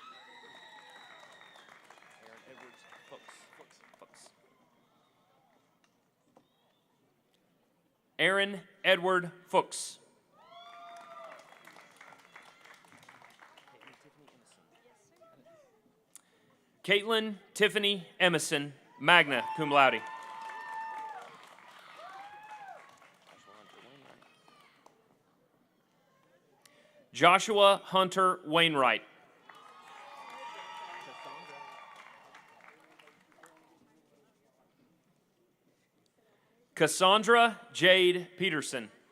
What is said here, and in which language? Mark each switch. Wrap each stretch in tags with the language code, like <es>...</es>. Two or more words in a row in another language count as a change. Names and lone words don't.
<en>Aaron Edward Fuchs. Caitlin Tiffany Emerson,</en> <la>magna cum laude.</la> <en>Joshua Hunter Wainwright. Cassandra Jade Peterson.</en>